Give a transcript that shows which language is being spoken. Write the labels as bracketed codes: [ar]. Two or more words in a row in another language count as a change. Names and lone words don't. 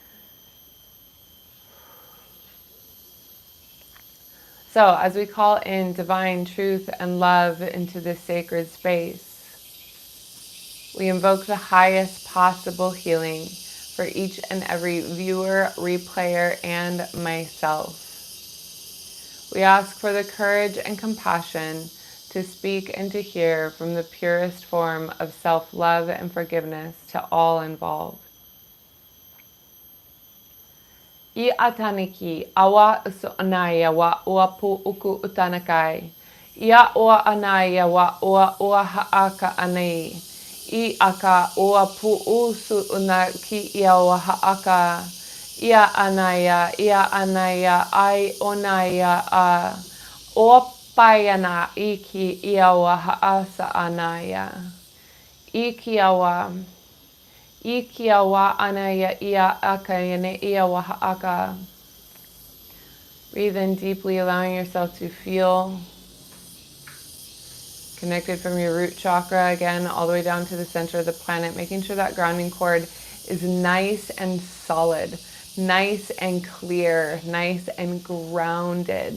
[en] So as we call in divine truth and love into this sacred space, we invoke the highest possible healing for each and every viewer, replayer, and myself. We ask for the courage and compassion to speak and to hear from the purest form of self-love and forgiveness to all involved. I ataniki awa usu anaya wa uapu uku utanakai. Ia ua anaya wa ua haaka anei. I aka uapu usu unaki ia wa haaka. Ia anaya ai onaya a. Opayana iki ia wa haasa anaya. Iki awa. Ikia wa anaya ia aka yane ia wa ha'aka. Breathe in deeply, allowing yourself to feel connected from your root chakra again, all the way down to the center of the planet, making sure that grounding cord is nice and solid, nice and clear, nice and grounded.